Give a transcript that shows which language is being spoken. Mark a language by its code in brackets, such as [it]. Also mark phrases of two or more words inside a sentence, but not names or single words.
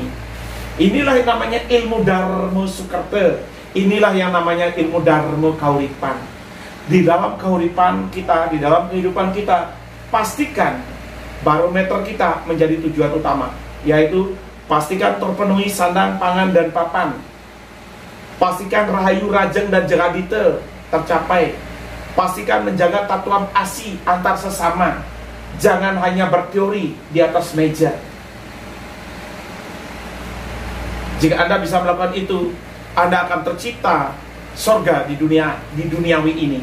[id] Inilah yang namanya ilmu Dharma Sukarte. Inilah yang namanya ilmu Dharma Kauripan. Di dalam kauripan kita, di dalam kehidupan kita, pastikan barometer kita menjadi tujuan utama, yaitu pastikan terpenuhi sandang, pangan, dan papan. Pastikan rahayu, rajeng, dan jeradite tercapai. Pastikan menjaga [sa] tatuam asi [id] antar sesama. Jangan hanya berteori di atas meja. Jika Anda bisa melakukan itu, Anda akan tercipta sorga di duniawi ini.